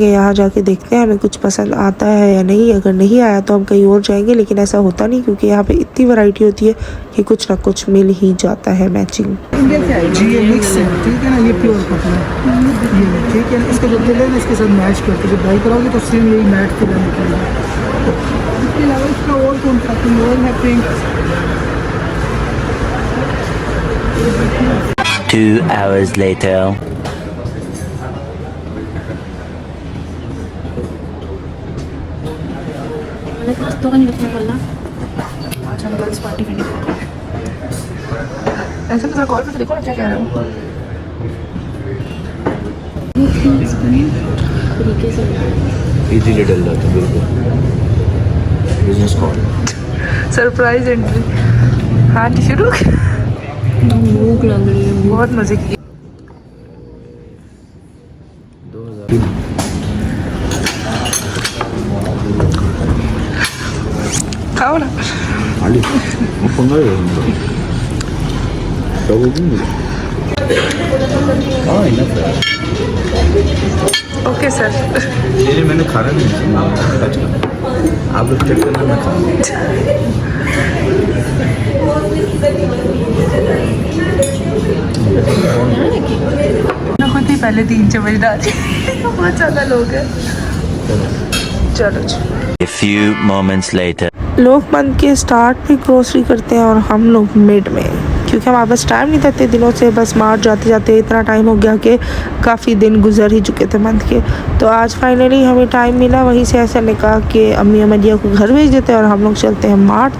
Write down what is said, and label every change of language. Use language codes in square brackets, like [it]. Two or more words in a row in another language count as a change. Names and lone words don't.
[hi] यहाँ जाके देखते हैं हमें कुछ पसंद आता है या नहीं। अगर नहीं आया तो हम कहीं और जाएंगे, लेकिन ऐसा होता नहीं, क्योंकि यहाँ पे इतनी वैरायटी होती है कि कुछ ना कुछ मिल ही जाता है मैचिंग। जी ये मिक्स है, ठीक है ना, ये [en] pure cotton [hi] है, ये ठीक है। इसका जो दिल है ना इसके साथ मैच करके जब ड्राई कराओगे तो सेम यही मैट फिर निकलेगा। इसके अलावा इसका और कौन सा और है पिंक। [en] 2 hours later. [hi] तो नहीं रखने वाला। अच्छा [en] girls party [hi] में ऐसा तो कॉल पे देखो ना क्या कह रहा हूँ। तरीके से इजीली डल जाता है, बिल्कुल [en] business call. surprise entry. [hi] हाँ शुरू। भूख लग रही है। बहुत मजे की। खाओ ना। [id] Ali, mau pengaruh enggak? Tahu gini? [hi] हाँ इनफ है। [en] okay sir. [hi] ये मैंने खाना नहीं टच करना, आप लोग चेक करना, मैं खाऊंगा। मैं खुद ही पहले 3 चम्मच डाली। बहुत ज़्यादा लोग हैं। चलो [en] A few moments later. [hi] लोग मंथ के स्टार्ट में ग्रोसरी करते हैं और हम लोग मिड में, क्योंकि क्योंकि हमारे पास टाइम नहीं था इतने दिनों से, बस मार्च जाते जाते इतना टाइम हो गया कि काफ़ी दिन गुजर ही चुके थे मंथ के। तो आज फाइनली हमें टाइम मिला, वहीं से ऐसा ने कहा कि अम्मी अमदिया को घर भेज देते हैं और हम लोग चलते हैं मार्ट।